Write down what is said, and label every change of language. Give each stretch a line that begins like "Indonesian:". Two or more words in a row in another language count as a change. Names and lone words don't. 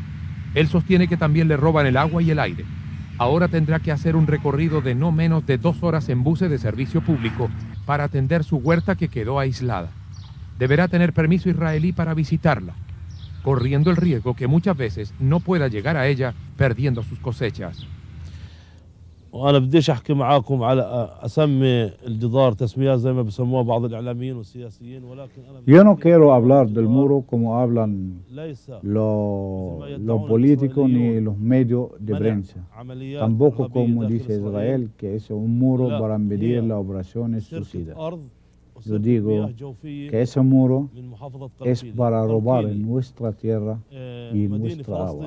Spanish: Él sostiene que también le roban el agua y el aire. Ahora tendrá que hacer un recorrido de no menos de 2 horas en buses de servicio público para atender su huerta que quedó aislada. Deberá tener permiso israelí para visitarla, corriendo el riesgo que muchas veces no pueda llegar a ella perdiendo sus cosechas.
Arabic: وانا بديش احكي معاكم على اسمي الجدار تسميات زي ما بسموها بعض الاعلاميين والسياسيين ولكن
Spanish: Yo no quiero hablar del muro como hablan los políticos ni los medios de prensa. Tampoco como dice Israel, que es un muro para impedir las operaciones suicidas. Yo digo que ese muro es para robar nuestra tierra y nuestra agua.